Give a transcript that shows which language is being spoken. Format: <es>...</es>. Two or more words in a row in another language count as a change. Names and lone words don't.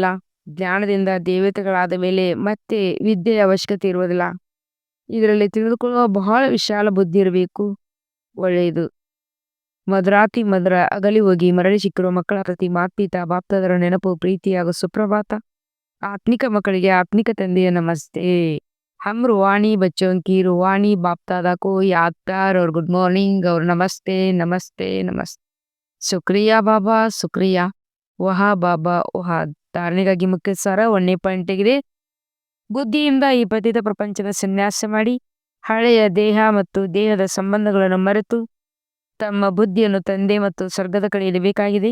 <kn>ಜ್ಞಾನದಿಂದ ದೇವತೆಗಳಾದ ಮೇಲೆ ಮತ್ತೆ ವಿದ್ಯೆಯ ಅವಶ್ಯಕತೆ ಇರುವುದಿಲ್ಲ. ಇದರಲ್ಲಿ ತಿಳಿದುಕೊಳ್ಳುವ ಬಹಳ ವಿಶಾಲ ಬುದ್ಧಿ ಇರಬೇಕು. ಒಳ್ಳೆಯದು. ಮಧುರಾತಿ ಮಧುರ ಅಗಲಿ ಹೋಗಿ ಮರಳಿ ಸಿಕ್ಕಿರುವ ಮಕ್ಕಳ ಪ್ರತಿ ಮಾತ್ಪಿತಾ ಬಾಪ್ತಾದರ ನೆನಪು ಪ್ರೀತಿ ಹಾಗೂ ಸುಪ್ರಭಾತ. ಆತ್ಮಿಕ ಮಕ್ಕಳಿಗೆ ಆತ್ಮಿಕ ತಂದೆಯ ನಮಸ್ತೆ.</kn> <hi>हम रूहानी बच्चों की रूहानी बाप दादा को याद प्यार और</hi> <en>good morning</en> <hi>और नमस्ते नमस्ते नमस्ते. शुक्रिया बाबा शुक्रिया. वाह बाबा वाह.</hi> <kn>ಧಾರಣೆಗಾಗಿ ಮುಖ್ಯ ಸಾರ 1 ಆಗಿದೆ. ಬುದ್ಧಿಯಿಂದ ಈ ಪತಿತ ಪ್ರಪಂಚದ ಸನ್ಯಾಸ ಮಾಡಿ ಹಳೆಯ ದೇಹ ಮತ್ತು ದೇಹದ ಸಂಬಂಧಗಳನ್ನು ಮರೆತು ತಮ್ಮ ಬುದ್ಧಿಯನ್ನು ತಂದೆ ಮತ್ತು ಸ್ವರ್ಗದ ಕಡೆ ಇಡಬೇಕಾಗಿದೆ.</kn>